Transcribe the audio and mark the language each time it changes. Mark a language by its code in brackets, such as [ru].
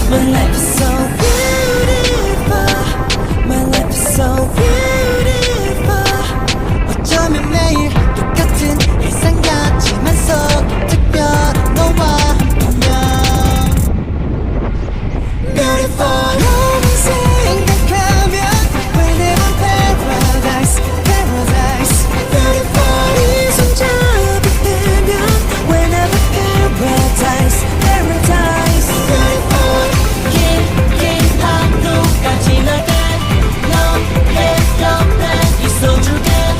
[en] My life is so beautiful. My life is so beautiful. [ko] 어쩌면 매일 똑같은 일상 같지만서 특별한 너와 함께면 Beautiful. 너만 생각하면 [en] whenever paradise paradise Beautiful. [ko] 네 손잡이 되면 [en] whenever paradise paradise Beautiful. [ko] 긴 하루가 지나게 너의 옆에 있어줄게.